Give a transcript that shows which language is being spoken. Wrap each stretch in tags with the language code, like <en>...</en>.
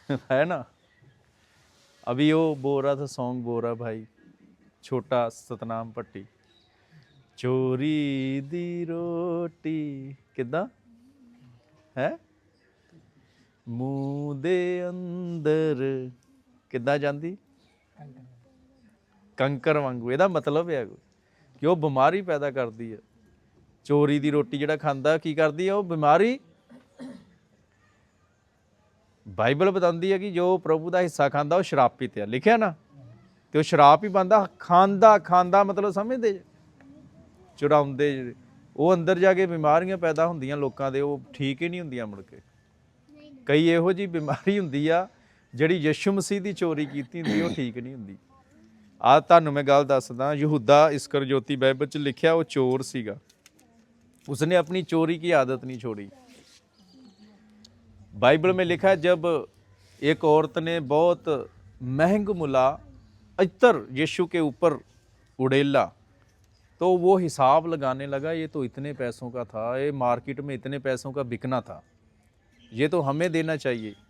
<hi>है ना? अभी वो बोल रहा था, सॉन्ग बोल रहा भाई छोटा सतनाम पट्टी,</hi> <pa>चोरी दी रोटी किदा है ਮੂੰਹ ਦੇ ਅੰਦਰ ਕਿੱਦਾਂ ਜਾਂਦੀ? ਕੰਕਰ ਵਾਂਗੂ। ਇਹਦਾ ਮਤਲਬ ਹੈ ਕਿ ਉਹ ਬਿਮਾਰੀ ਪੈਦਾ ਕਰਦੀ ਹੈ। ਚੋਰੀ ਦੀ ਰੋਟੀ ਜਿਹੜਾ ਖਾਂਦਾ ਕੀ ਕਰਦੀ ਹੈ? ਉਹ ਬਿਮਾਰੀ। ਬਾਈਬਲ ਬਤਾਉਂਦੀ ਹੈ ਕਿ ਜੋ ਪ੍ਰਭੂ ਦਾ ਹਿੱਸਾ ਖਾਂਦਾ ਉਹ ਸ਼ਰਾਪਿਤ ਹੈ। ਲਿਖਿਆ ਨਾ? ਤੇ ਉਹ ਸ਼ਰਾਪ ਹੀ ਪਾਉਂਦਾ। ਖਾਂਦਾ ਮਤਲਬ ਸਮਝਦੇ ਜੇ? ਚੁਰਾਉਂਦੇ ਜਿਹੜੇ ਉਹ ਅੰਦਰ ਜਾ ਕੇ ਬਿਮਾਰੀਆਂ ਪੈਦਾ ਹੁੰਦੀਆਂ ਲੋਕਾਂ ਦੇ, ਉਹ ਠੀਕ ਹੀ ਨਹੀਂ ਹੁੰਦੀਆਂ ਮੁੜ ਕੇ। ਕਈ ਇਹੋ ਜਿਹੀ ਬਿਮਾਰੀ ਹੁੰਦੀ ਆ ਜਿਹੜੀ ਯਿਸੂ ਮਸੀਹ ਦੀ ਚੋਰੀ ਕੀਤੀ ਹੁੰਦੀ ਉਹ ਠੀਕ ਨਹੀਂ ਹੁੰਦੀ। ਆ ਤੁਹਾਨੂੰ ਮੈਂ ਗੱਲ ਦੱਸਦਾ, ਯਹੂਦਾ ਇਸਕਰਜੋਤੀ ਬਾਈਬਲ 'ਚ ਲਿਖਿਆ ਉਹ ਚੋਰ ਸੀਗਾ। ਉਸਨੇ</pa> <hi>अपनी चोरी की आदत नहीं छोड़ी। बाइबल में लिखा है जब एक औरत ने बहुत महंग मुला इत्र यीशु के ऊपर उड़ेला तो वो हिसाब लगाने लगा, ये तो इतने पैसों का था, ये मार्केट में इतने पैसों का बिकना था, ये तो हमें देना चाहिए।</hi>